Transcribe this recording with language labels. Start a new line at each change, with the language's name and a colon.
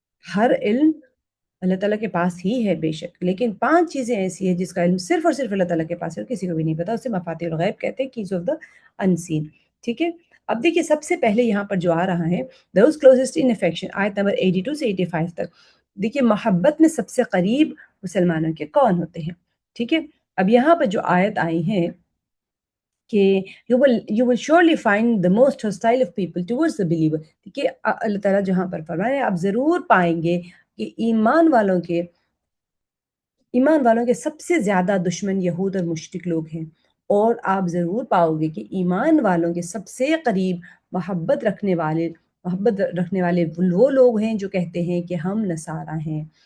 Urdu: ہر علم اللہ تعالیٰ کے پاس ہی ہے بے شک، لیکن 5 چیزیں ایسی ہیں جس کا علم صرف اور صرف اللہ تعالیٰ کے پاس ہے اور کسی کو بھی نہیں پتا. اسے مفاتیح الغیب کہتے ہیں،
English: Keys of the unseen.
Urdu: ٹھیک ہے. اب دیکھیے سب سے پہلے یہاں پر جو آ رہا ہے
English: those closest in affection،
Urdu: آیت نمبر 82 سے 85 تک. دیکھیے محبت میں سب سے قریب مسلمانوں کے کون ہوتے ہیں. ٹھیک ہے. اب یہاں پر جو آیت آئی ہے کہ
English: you will surely find the most hostile of people towards the believer.
Urdu: کہ اللہ تعالیٰ جہاں پر فرما رہے ہیں آپ ضرور پائیں گے کہ ایمان والوں کے سب سے زیادہ دشمن یہود اور مشرک لوگ ہیں. اور آپ ضرور پاؤ گے کہ ایمان والوں کے سب سے قریب محبت رکھنے والے وہ لوگ ہیں جو کہتے ہیں کہ ہم نصارہ ہیں.